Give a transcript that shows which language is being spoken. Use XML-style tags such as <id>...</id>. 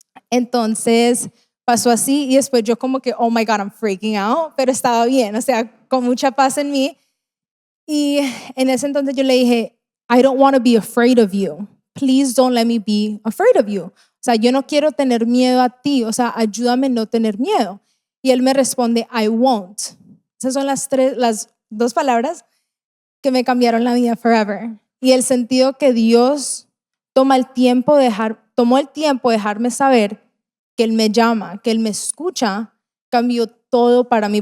<es>Entonces pasó así y después yo como que,</es> <en>oh my God, I'm freaking out,</en> <es>pero estaba bien, o sea, con mucha paz en mí. Y en ese entonces yo le dije,</es> <en>I don't want to be afraid of you. Please don't let me be afraid of you.</en> <es>O sea, yo no quiero tener miedo a ti, o sea, ayúdame a no tener miedo. Y él me responde,</es> <en>I won't.</en> <es>Esas son las dos palabras que me cambiaron la vida forever. Y el sentido que Dios tomó el tiempo de dejarme saber que Él me llama, que Él me escucha, cambió todo para mí.</es>